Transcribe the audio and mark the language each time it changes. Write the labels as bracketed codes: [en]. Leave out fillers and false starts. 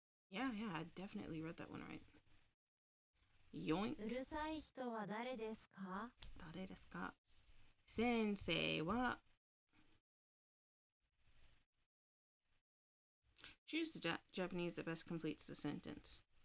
[en] Yeah, I definitely read that one right. Yoink. [ja] うるさい人は誰ですか？誰ですか？先生は [en] choose Japanese that best completes the sentence.